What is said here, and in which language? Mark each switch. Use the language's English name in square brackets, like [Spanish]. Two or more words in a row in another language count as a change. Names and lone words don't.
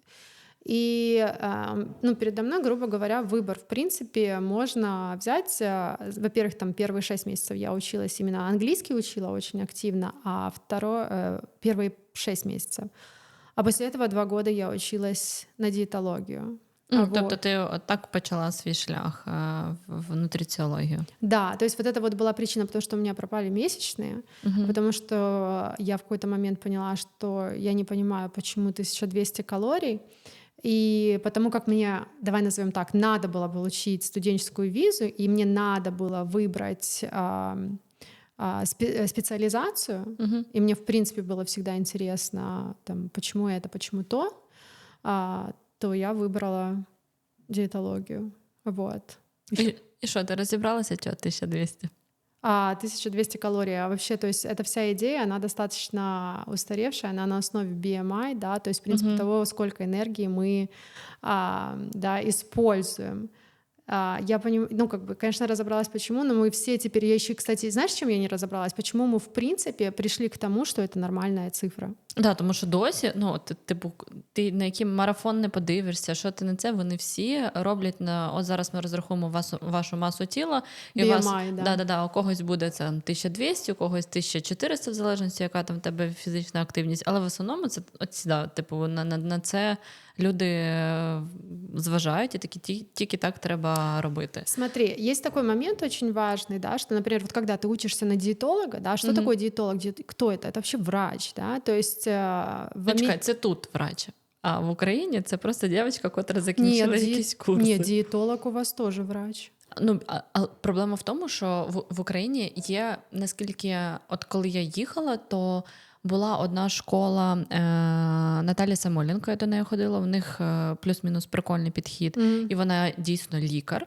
[Russian] И ну, передо мной, грубо говоря, выбор. В принципе, можно взять, во-первых, там первые 6 месяцев я училась, именно английский учила очень активно, а первые 6 месяцев. А после этого 2 года я училась на диетологию. [Ukrainian] Тобто ти так почала свій шлях в нутриціологію? [Russian] Да, то есть вот это вот была причина, потому что у меня пропали месячные, потому что я в какой-то момент поняла, что я не понимаю, почему 1200 калорий, и потому как мне, давай назовем так, надо было получить студенческую визу, и мне надо было выбрать специализацию, и мне, в принципе, было всегда интересно, там, почему это, почему то я выбрала диетологию. Вот. [Ukrainian] І що, ти розібралася, чого 1200? [Russian] 1200 калорий. А вообще, то есть эта вся идея, она достаточно устаревшая, она на основе BMI, да, то есть, в принципе, того, сколько энергии мы да, используем. Я понимаю, ну, как бы, конечно, разобралась, почему, но мы все теперь, я еще, кстати, знаешь, чем я не разобралась? Почему мы, в принципе, пришли к тому, что это нормальная цифра? Да, [Ukrainian] тому що досі, ну, ти на який марафон не подивишся, що ти на це, вони всі роблять от зараз ми розрахуємо вашу масу тіла, і BMI, [Russian] да. [Ukrainian] У когось буде це 1200, у когось 1400, в залежності, яка там в тебе фізична активність, але в основному це на це люди зважають, і такі тільки так треба робити. [Russian] Смотри, есть такой момент очень важный, да, что, например, вот когда ты учишься на диетолога, да, что такое диетолог, кто это? Это вообще врач, да, то есть... [Ukrainian] Чекай, це тут врач. А в Україні це просто дівчинка, котра закінчила якісь курси. Ні, диетолог у вас теж врач. Ну, а проблема в тому, що в Україні є, наскільки, от коли я їхала, то була одна школа Наталі Самойленко, я до неї ходила, в них плюс-мінус прикольний підхід, і вона дійсно лікар.